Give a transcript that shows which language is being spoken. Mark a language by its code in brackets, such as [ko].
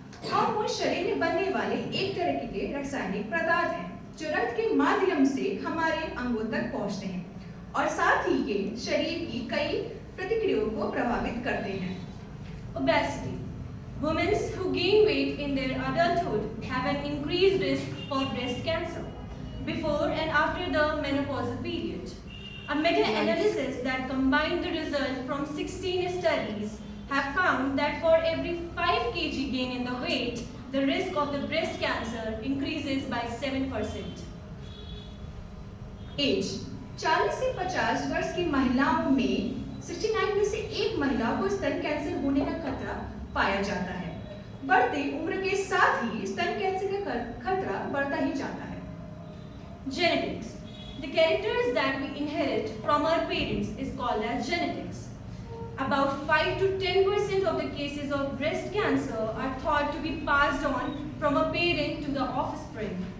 [hi] Hormone शरीर में बनने वाले एक तरह के रासायनिक पदार्थ हैं जो रक्त के माध्यम से हमारे अंगों तक पहुंचते हैं और साथ ही ये शरीर की कई प्रतिक्रियाओं को प्रभावित करते हैं। [en] Obesity. Women who gain weight in their adulthood have an increased risk for breast cancer before and after the menopausal period. A meta-analysis that combined the result from 16 studies have found that for every 5 kg gain in the weight, the risk of the breast cancer increases by 7%. [hi] As 40 से 50 वर्ष की महिलाओं में 69 में से एक महिला को स्तन कैंसर होने का खतरा पाया जाता है। बढ़ती उम्र के साथ ही स्तन कैंसर का खतरा बढ़ता ही जाता है। [en] Genetics. The characters that we inherit from our parents is called as genetics. About 5 to 10% of the cases of breast cancer are thought to be passed on from a parent to the offspring.